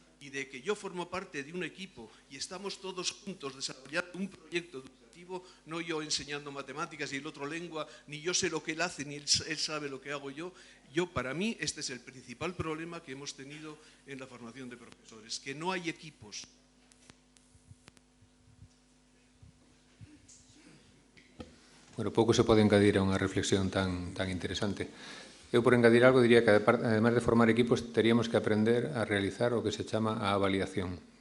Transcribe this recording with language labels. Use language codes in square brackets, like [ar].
[es] y de que yo formo parte de un equipo y estamos todos juntos desarrollando un proyecto educativo, no yo enseñando matemáticas y el otro lengua, ni yo sé lo que él hace, ni él sabe lo que hago yo. Para mí, este es el principal problema que hemos tenido en la formación de profesores, que no hay equipos. [gl] Bueno, pouco se pode engadir a unha reflexión tan interesante. Eu, por engadir algo, diría que, además de formar equipos, teríamos que aprender a realizar o que se chama a avaliación.